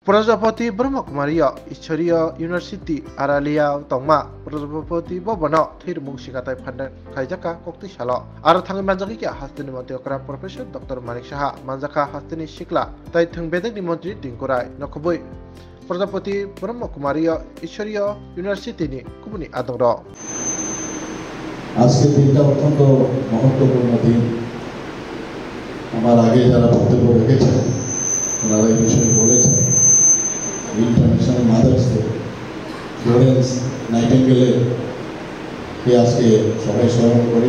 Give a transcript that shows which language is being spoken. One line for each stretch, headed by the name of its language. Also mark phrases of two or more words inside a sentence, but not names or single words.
Kok Borok: प्रजापति ब्रह्मकुमारी ईश्वरीय यूनिवर्सिटी आरालिया तंगमा प्रजापति भवन थैरमुंग सिगाताय फान्डन खाइजाका कोक्ति सालो आरो थांगै मानजाखि के हास्तिनि मन्त्रिकरा प्रोफेसर डॉक्टर मानिक साहा मानजाखा हास्तिनि सिक्ला ताइ थंबेदकनि मन्त्रि टिंकुराय नखबुइ प्रजापति ब्रह्मकुमारी ईश्वरीय यूनिवर्सिटीनि कुबुनि आदर
Bangla: আজকে দিনটা অত্যন্ত মহত্বপূর্ণ দিন। আমার আগে যারা বক্তব্য রেখেছেন ওনারা এই বিষয়ে বলেছেন। ইন্টারন্যাশনাল মাদার্স ডে ফ্লোরেন্স নাইটিঙ্গেলের কে আজকে সবাই স্মরণ করে।